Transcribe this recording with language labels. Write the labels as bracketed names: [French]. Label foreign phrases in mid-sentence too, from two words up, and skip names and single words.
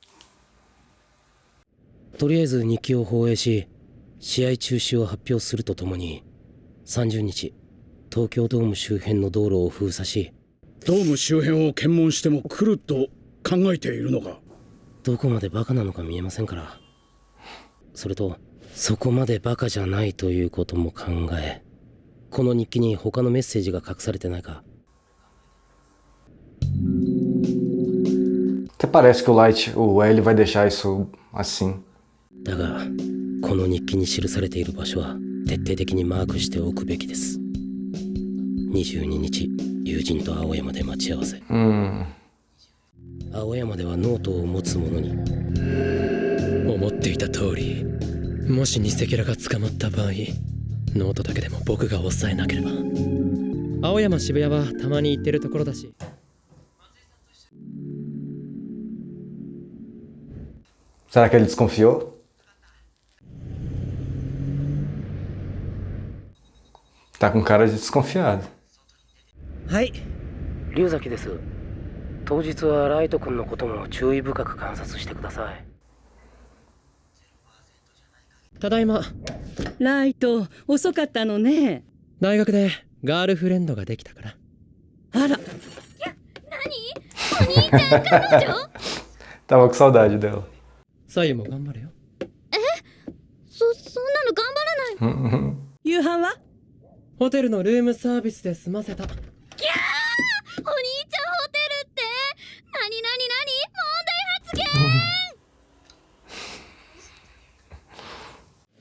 [Japanese] とりあえず日記を放映し試合中止を発表するとともに30日東京ドーム周辺の道路を封鎖し、ドーム周辺を検問しても来ると考えているのか。どこまでバカなのか見えませんから。それとそこまでバカじゃないということも考え、この日記に他のメッセージが隠されてないか。 [Portuguese] Até parece que o Light, o L vai deixar isso assim. [Japanese] だがこの日記に記されている場所は徹底的にマークしておくべきです。22日友人と青山で待ち合わせ。青山ではノートを持つ者に。思っていた通り、もし偽キャラが捕まった場合、ノートだけでも僕が抑えなければ。青山渋谷はたまに行ってるところだし。 [Portuguese] Será que ele desconfiou? Tá com cara de desconfiado. [Japanese] はい龍崎です。当日はライト君のことも注意深く観察してください。ただいま。ライト遅かったのね。大学でガールフレンドができたから。あら。いや、何？お兄ちゃん彼女 [Portuguese] ？Tava com saudade dela. [Japanese] 左右も頑張れよ。そんなの頑張らない。夕飯は？ホテルのルームサービスで済ませた。お兄ちゃんホテルって何問題発言